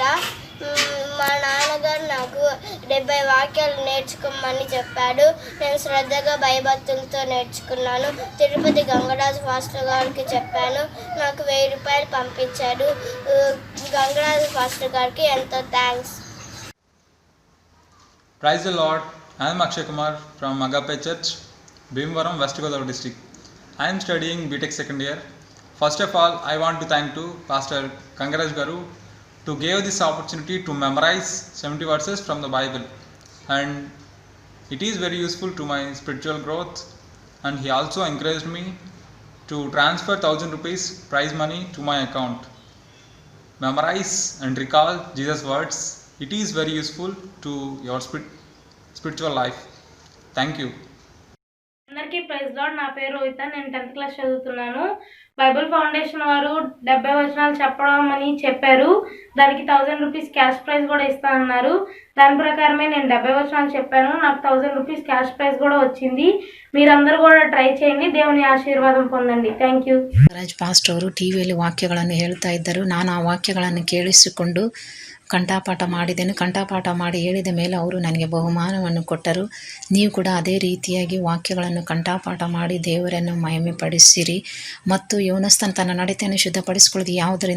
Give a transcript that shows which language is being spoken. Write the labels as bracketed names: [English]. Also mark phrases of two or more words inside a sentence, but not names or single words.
[Telugu] మా నాన్నగారు నాకు 70 వాక్యాలు నేర్చుకోమని చెప్పాడు. నేను శ్రద్ధగా భయభక్తులతో నేర్చుకున్నాను. తిరుపతి గంగరాజు ఫాస్టర్ గారికి చెప్పాను. నాకు 1000 రూపాయలు పంపించాడు. గంగరాజు ఫాస్టర్ గారికి ఎంతో థ్యాంక్స్. [English] Praise the Lord. I am Akshay Kumar from Agape Church, Bhimvaram, West Godavari district. I am studying BTech second year. First of all, I want to thank to Pastor Gangaraj Garu to give this opportunity to memorize 70 verses from the Bible, and it is very useful to my spiritual growth. And he also encouraged me to transfer 1000 rupees prize money to my account. Memorize and recall Jesus' words. It is very useful to your spiritual life. Thank you. [Telugu] అందరికీ [English] Praise Lord. [Telugu] నా పేరు రోహిత. నేను 10th క్లాస్ చదువుతున్నాను. బైబుల్ ఫౌండేషన్ వారు 70 వచనాలు చెప్పడం అని చెప్పారు. దానికి 1000 [English] rupees cash prize [Telugu] కూడా ఇస్తానన్నారు. దాని ప్రకారమే నేను 70 వచనాలు చెప్పాను. నాకు 1000 [English] rupees cash prize [Telugu] కూడా వచ్చింది. మీరందరూ కూడా ట్రై చేయండి. దేవుని ఆశీర్వాదం పొందండి. [English] thank you. [Kannada] ರಾಜ್ ಪಾಸ್ಟರ್ ಅವರು ಟಿವಿಯಲ್ಲಿ ವಾಕ್ಯಗಳನ್ನು ಹೇಳ್ತಾ ಇದ್ದರು. ನಾನು ಆ ವಾಕ್ಯಗಳನ್ನು ಕೇಳಿಸಿಕೊಂಡು ಕಂಠಪಾಠ ಮಾಡಿದೆನು. ಕಂಠಪಾಠ ಮಾಡಿ ಹೇಳಿದ ಮೇಲೆ ಅವರು ನನಗೆ ಬಹುಮಾನವನ್ನು ಕೊಟ್ಟರು. ನೀವು ಕೂಡ ಅದೇ ರೀತಿಯಾಗಿ ವಾಕ್ಯಗಳನ್ನು ಕಂಠಪಾಠ ಮಾಡಿ ದೇವರನ್ನು ಮಹಿಮೆಪಡಿಸಿರಿ. ಮತ್ತು ಯೌವನಸ್ಥನು ತನ್ನ ನಡತೆಯನ್ನು ಶುದ್ಧಪಡಿಸಿಕೊಳ್ಳುವುದು ಯಾವುದರಿಂದ?